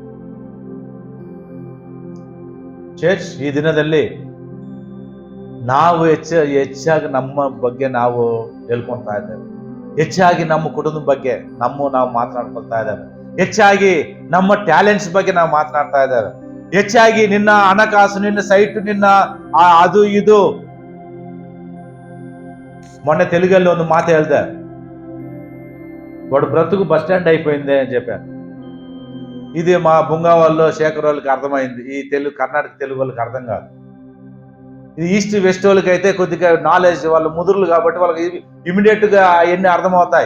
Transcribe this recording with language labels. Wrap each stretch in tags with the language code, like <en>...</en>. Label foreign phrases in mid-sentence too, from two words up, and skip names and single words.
<kn>ಚರ್ಚ್, ಈ ದಿನದಲ್ಲಿ ನಾವು ಹೆಚ್ಚಾಗಿ ನಮ್ಮ ಬಗ್ಗೆ ನಾವು ಹೇಳ್ಕೊಳ್ತಾ ಇದ್ದೇವೆ. ಹೆಚ್ಚಾಗಿ ನಮ್ಮ ಕುಟುಂಬದ ಬಗ್ಗೆ ನಾವು ಮಾತನಾಡ್ಕೊಳ್ತಾ ಇದ್ದೇವೆ. ಹೆಚ್ಚಾಗಿ ನಮ್ಮ ಟ್ಯಾಲೆಂಟ್ಸ್ ಬಗ್ಗೆ ನಾವು ಮಾತನಾಡ್ತಾ ಇದ್ದೇವೆ. ಹೆಚ್ಚಾಗಿ ನಿನ್ನ ಹಣಕಾಸು, ನಿನ್ನ ಸೈಟ್, ನಿನ್ನ ಅದು ಇದು.</kn> <te>మొన్న తెలుగులో ಒಂದು మాట ಹೇಳ್ದೆ, వాడు బ్రతుకు బస్ స్టాండ్ అయిపోయింది అని చెప్పాను. ఇది మా బుంగా వాళ్ళు, శేఖర్ వాళ్ళకి అర్థమైంది. ఈ కర్ణాటక తెలుగు వాళ్ళకి అర్థం కాదు. ఇది ఈస్ట్ వెస్ట్ వాళ్ళకి అయితే కొద్దిగా నాలెడ్జ్, వాళ్ళు ముదురులు కాబట్టి వాళ్ళకి ఇమీడియట్ గా అవన్నీ అర్థమవుతాయి.</te>